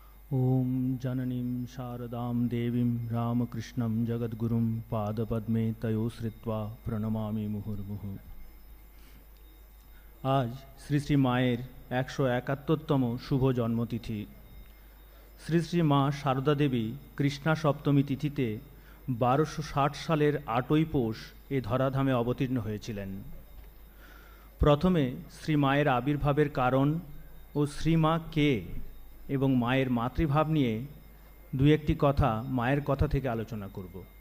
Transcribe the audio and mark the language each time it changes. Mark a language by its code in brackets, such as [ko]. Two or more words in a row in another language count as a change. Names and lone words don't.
[sa] ॐ जननीं शारदां देवीं रामकृष्णं जगद्गुरुं पादपद्मे तयो श्रित्वा प्रणमामि मुहुर्मुहुः। [bn] आज শ্রী শ্রী মায়ের 171তম শুভ জন্মতিথি। শ্রী শ্রী মা শারদা দেবী কৃষ্ণা সপ্তমী তিথিতে 1260 সালের 8ই পৌষ এ ধরাধামে অবতীর্ণ হয়েছিলেন। প্রথমে শ্রী মায়ের আবির্ভাবের কারণ ও শ্রীমা কে এবং মায়ের মাতৃভাব নিয়ে দু একটি কথা মায়ের কথা থেকে আলোচনা করব।